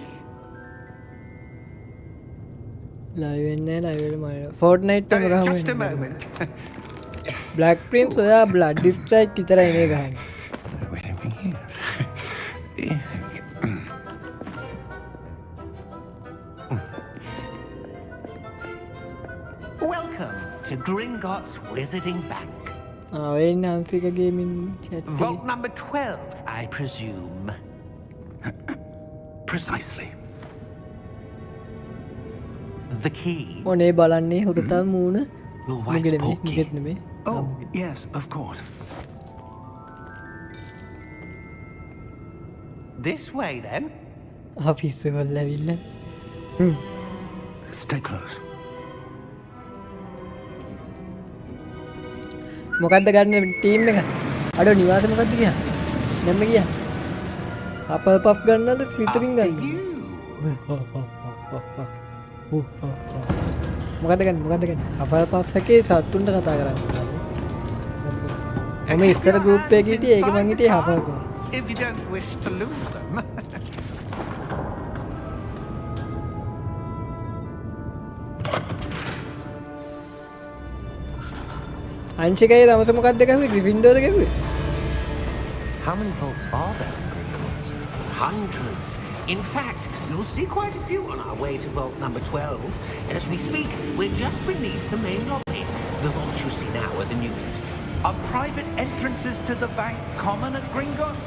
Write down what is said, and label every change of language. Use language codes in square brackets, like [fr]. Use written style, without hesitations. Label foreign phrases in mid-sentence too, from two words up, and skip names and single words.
[si] ලයිව් වෙන්නේ නෑ ලයිව් වල මම Fortnite එක ගහමු. [en] Just a moment. [si] Black Prince ඔයා Blood Strike විතරයි නේ ගහන්නේ. [en] Where are we here? Welcome to Gringotts Wizarding Bank. [si] ඔය ඉන්නේ අංශික ගේමින් chat එකේ. [en] Vault number 12, I presume. Precisely. The key? [si] ඔනේ බලන්නේ හොරතල් මූණ [en] Your wife's [si] මුගෙ නෙමෙයි [en] portkey. [si] මුගෙත් නෙමෙයි [en] Oh, yes, of course. This way, then. [si] ආෆිස් වල ඇවිල්ලා [en] Stay close. [si] මොකද්ද ගන්න ටීම් එක අඩ නිවාස මොකද්ද ගියා දැම්ම ගියා අපල් පෆ් ගන්නද ස්ලිතරින් ගන්න මොකද්ද ගන්න අපල් පෆ් එකේ සත්තුන්ට කතා කරන්න මම ඉස්සර ගෲප් එකේ හිටියේ ඒක මං හිටියේ අපල් පෆ් [en] If you don't wish to lose them. [si] අංශිකයේ තමස මොකද්ද ගහුවේ ග්‍රිෆින්ඩෝර්ද ගහුවේ [en] How many vaults are there in Gringotts? Hundreds. In fact, you'll see quite a few on our way to vault number 12. As we speak, we're just beneath the main lobby. The vaults you see now are the newest. Are private entrances to the bank common at Gringotts?